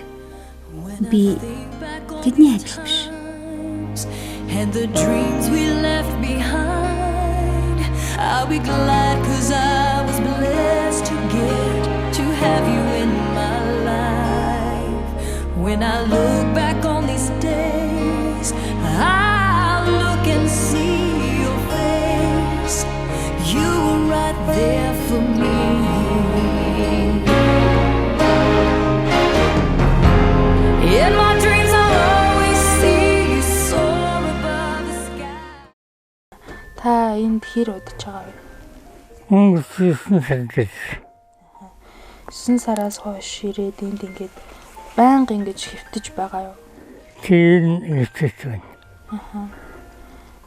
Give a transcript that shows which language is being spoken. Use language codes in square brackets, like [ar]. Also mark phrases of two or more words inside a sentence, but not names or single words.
[mn] Би тэдний адил биш. [en] And the dreams we left behind, I'll be glad 'cause I was blessed to get to have you in my life. When I look back on these days, I'll look and see your face. You were right there for me. In my dreams I'll always see you soar above the sky. [mn] Та энд хэр удаж байгаа вэ? Өнгөрсөн сард. 9 сараас хойш ирээд энд ингээд байнга ингэж хэвтэж байгаа юу? Тийм хэвтэж байна.